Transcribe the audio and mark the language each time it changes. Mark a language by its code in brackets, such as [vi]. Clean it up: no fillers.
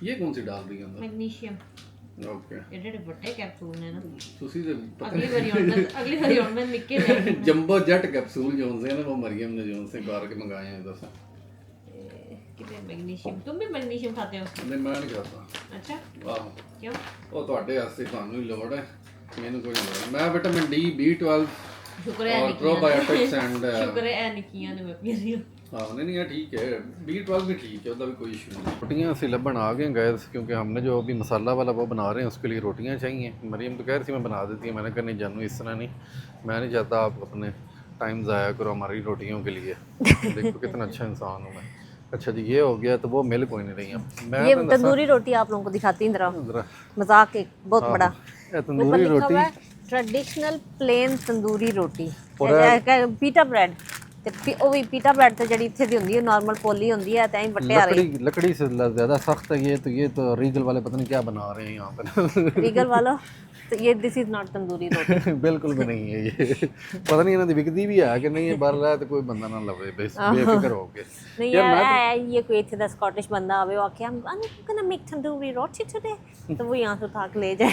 [hi] ये कौन सी डाल दी है अंदर? मैग्नीशियम। ओके एडे बड़े कैप्सूल ने ना, [pa] ਤੁਸੀਂ ਤੇ [hi] अगली बारी और मैं निक्के ले जंबो जेट कैप्सूल जो से ना, वो मरियम ने जो से कार के मंगाए हैं। दस कितने मैग्नीशियम, तुम भी मैग्नीशियम खाते हो? नहीं मैं नहीं खाता। अच्छा [pa] ਆਹੋ [hi] क्यों? [pa] ਉਹ ਤੁਹਾਡੇ ਵਾਸਤੇ ਤੁਹਾਨੂੰ ਹੀ ਲੋੜ ਹੈ, ਮੈਨੂੰ ਕੋਈ ਨਹੀਂ ਲੋੜ। [hi] मैं विटामिन D B12 शुक्र है और प्रोबायोटिक्स एंड शुक्र है निकियां ने मैं पी रही हूं। हाँ नहीं है ठीक है, B12 भी ठीक है, उसका भी कोई इशू नहीं। रोटियाँ [pa] ਅਸੀਂ ਲੱਭਣ [hi] आ गए गैस, क्योंकि हमने जो अभी मसाला वाला वो बना रहे हैं उसके लिए रोटियाँ चाहिए। मरीम तो कह रही थी मैं बना देती हूँ, मैंने कहा नहीं जानू इस तरह नहीं, मैं नहीं चाहता आप अपने टाइम ज़ाया करो हमारी रोटियों के लिए। देखो कितना अच्छा इंसान हूँ मैं। अच्छा जी ये हो गया, तो वो मिल कोई नहीं रही है। मैं ये तो तंदूरी रोटी आप लोगों को दिखाती हूँ ज़रा मजाक एक बहुत बड़ा ये तंदूरी रोटी ट्रेडिशनल प्लेन तंदूरी रोटी और [pa] पीटा ब्रेड ਤੇ ਉਹ ਵੀ ਪੀਟਾ ਬ੍ਰੈਡ ਤੇ ਜਿਹੜੀ ਇੱਥੇ ਦੀ ਹੁੰਦੀ ਹੈ ਨਾਰਮਲ ਪੋਲੀ ਹੁੰਦੀ ਹੈ ਤਾਂ ਹੀ ਵੱਟੇ ਆ ਰਹੀ [hi] लकड़ी से ज़्यादा सख्त है ये तो रीगल वाले पता नहीं क्या बना रहे हैं यहाँ पर। रीगल वाला तो ये [en] this is not tandoori roti [hi] बिल्कुल भी नहीं है ये, पता नहीं इन्होंने विकती भी है कि नहीं है, बाहर रहा तो कोई बंदा ना लवे बेफिक्र हो के। नहीं यार ये कोई [pa] ਇੱਥੇ ਦਾ ਸਕਾਟਿਸ਼ ਬੰਦਾ ਆਵੇ ਉਹ ਆਖੇ [en] I'm gonna make tandoori roti today [hi] तो वो यहाँ से उठा के ले जाए।